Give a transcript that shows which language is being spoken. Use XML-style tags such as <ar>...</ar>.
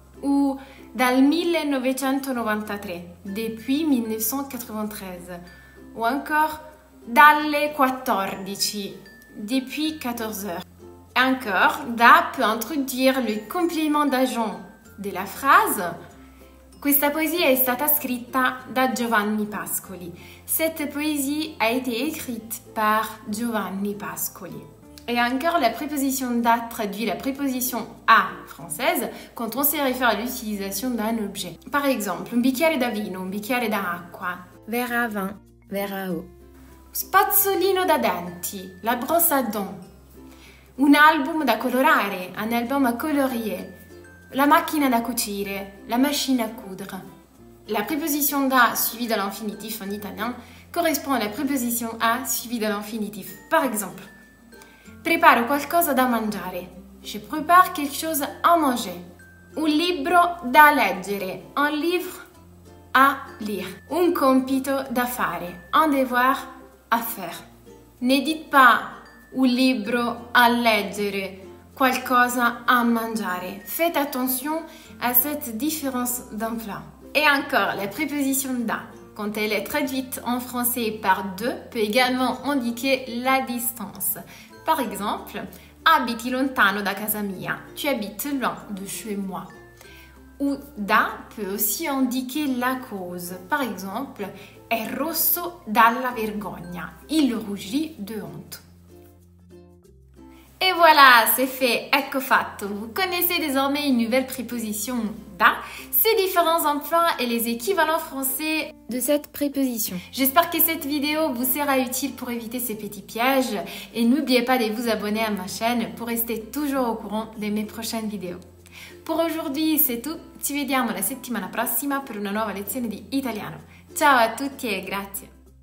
<fr>Ou dal 1993, depuis 1993. Ou encore dalle 14, depuis 14 heures. Encore, da peut introduire le complément d'agent de la phrase.</fr> <it>Questa poesia è stata scritta da Giovanni Pascoli.</it> <fr>Cette poésie a été écrite par Giovanni Pascoli. Et encore, la préposition da traduit la préposition a française quand on se réfère à l'utilisation d'un objet. Par exemple,</fr> <it>un bicchiere da vino, un bicchiere da acqua.</it> <fr>Verre à vin, verre à eau.</fr> <it>Spazzolino da denti,</it> <fr>la brosse à dents.</fr> <it>Un album da colorare,</it> <fr>un album à colorier.</fr> <it>La macchina da cucire,</it> <fr>la machine à coudre. La préposition da suivie de l'infinitif en italien correspond à la préposition a suivie de l'infinitif. Par exemple,</fr> <it>preparo qualcosa da mangiare.</it> <fr>Je prépare quelque chose à manger.</fr> <it>Un libro da leggere,</it> <fr>un livre à lire.</fr> <it>Un compito da fare,</it> <fr>un devoir à faire. Ne dites pas</fr> <it>un libro a leggere, qualcosa a mangiare.</it> <fr>Faites attention à cette différence d'emploi. Et encore, la préposition da quand elle est traduite en français par de, peut également indiquer la distance. Par exemple,</fr> <it>abiti lontano da casa mia.</it> <fr>Tu habites loin de chez moi. Ou da peut aussi indiquer la cause. Par exemple,</fr> <it>è rosso dalla vergogna.</it> <fr>Il rougit de honte. Et voilà, c'est fait,</fr> <it>ecco fatto.</it> <fr>Vous connaissez désormais une nouvelle préposition da, ses différents emplois et les équivalents français de cette préposition. J'espère que cette vidéo vous sera utile pour éviter ces petits pièges et n'oubliez pas de vous abonner à ma chaîne pour rester toujours au courant de mes prochaines vidéos. Pour aujourd'hui c'est tout,</fr> <it>ci vediamo la settimana prossima per una nuova lezione di italiano. Ciao a tutti e grazie!</it>